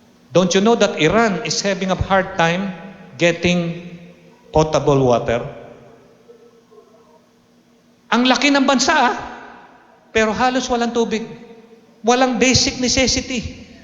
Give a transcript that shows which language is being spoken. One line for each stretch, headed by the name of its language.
English: Don't you know that Iran is having a hard time getting potable water?
Filipino: Ang laki ng bansa, pero halos walang tubig. Walang basic necessity.